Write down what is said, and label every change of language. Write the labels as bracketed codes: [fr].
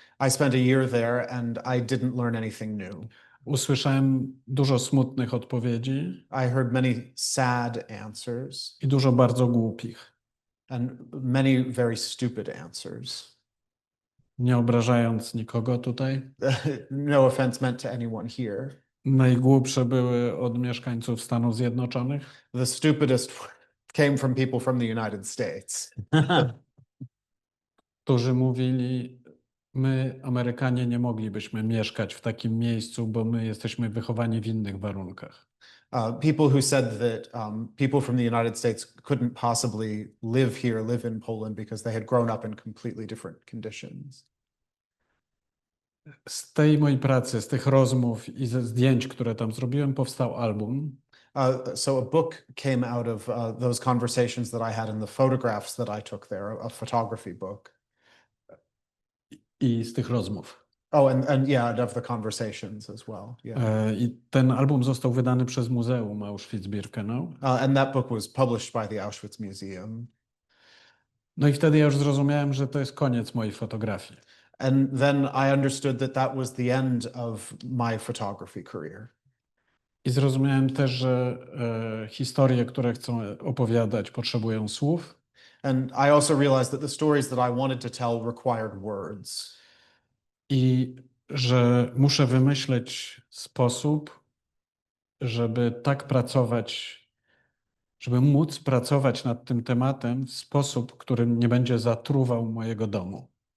[en] I spent a year there and I didn't learn anything new. [pl] Usłyszałem dużo smutnych odpowiedzi. [en] I heard many sad answers. [pl] I dużo bardzo głupich. [en] And many very stupid answers. [pl] Nie obrażając nikogo tutaj. [en] No offense meant to anyone here. [pl] Najgłupsze były od mieszkańców Stanów Zjednoczonych. [en] The stupidest came from people from the United States. [pl] Którzy mówili, my, Amerykanie, nie moglibyśmy mieszkać w takim miejscu, bo my jesteśmy wychowani w innych warunkach. [en] People who said that people from the United States couldn't possibly live here, live in Poland, because they had grown up in completely different conditions. [pl] Z tej mojej pracy, z tych rozmów i ze zdjęć, które tam zrobiłem, powstał album. [en] So a book came out of those conversations that I had and the photographs that I took there, a photography book. [pl] I z tych rozmów. [en] Oh, and yeah, and of the conversations as well. Yeah. [pl] I ten album został wydany przez Muzeum Auschwitz-Birkenau. [en] And that book was published by the Auschwitz Museum. [pl] No i wtedy ja już zrozumiałem, że to jest koniec mojej fotografii. [en] And then I understood that that was the end of my photography career. [pl] I zrozumiałem też, że historie, które chcę opowiadać, potrzebują słów. [en] And I also realized that the stories that I wanted to tell required words. [pl] I że muszę wymyśleć sposób, żeby tak pracować, żeby móc pracować nad tym tematem w sposób, który nie będzie zatruwał mojego domu.